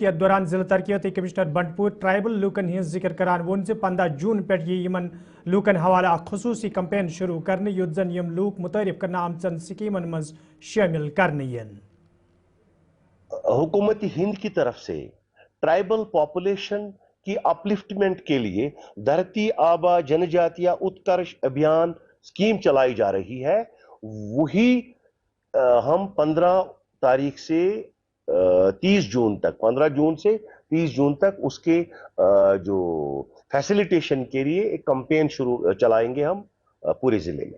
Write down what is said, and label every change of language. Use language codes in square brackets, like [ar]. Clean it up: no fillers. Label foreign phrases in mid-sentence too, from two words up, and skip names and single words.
[ks] यथ दौरान जिले तरक्याती कमिश्नर बंडपुर ट्राइबल लूकन हज जिक्र करान वोन 15 जून पे यमन लूकन हवाले खसूसी कंपेन शुरू करने युत जन यम लूक मुतारिफ करना आमचन स्कीमन मज शामिल करने यन। [hi] हुकूमत हिंद की तरफ से [en] tribal population [hi] की अपलिफ्टमेंट के लिए धरती आबा जनजातीय उत्कर्ष अभियान स्कीम चलाई जा रही है। वही हम 15 तारीख से 30 जून तक 15 जून से 30 जून तक उसके जो फैसिलिटेशन के लिए एक कैंपेन शुरू चलाएंगे हम पूरे जिले में।